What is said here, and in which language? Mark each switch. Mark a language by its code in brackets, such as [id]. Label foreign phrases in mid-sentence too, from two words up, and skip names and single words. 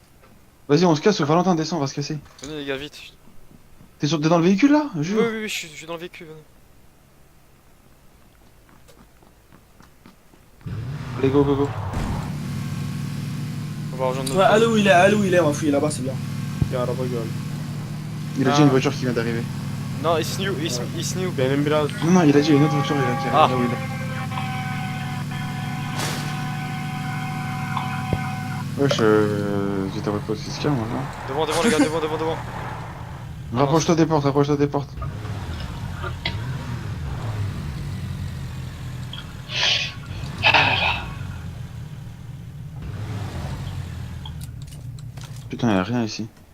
[fr] Vas-y on se casse, Valentin descend, on va se casser. Venez les gars, vite. T'es dans le véhicule là? Oui, Jure. je suis dans le véhicule, venez. Allez go. On va rejoindre Ouais, notre allez où il est, on va fouiller là-bas, c'est bien. [tr] Ya araba gördüm. [fr] Il a déjà une voiture qui vient d'arriver. Non, [en] it's new. [tr] Benim biraz [fr] Non, il a dit une autre voiture qui arrive Ah. là où il est. Wesh, j'étais pas aussi calme maintenant. Devant les gars, devant. Rapproche-toi des portes. Putain, y'a rien ici.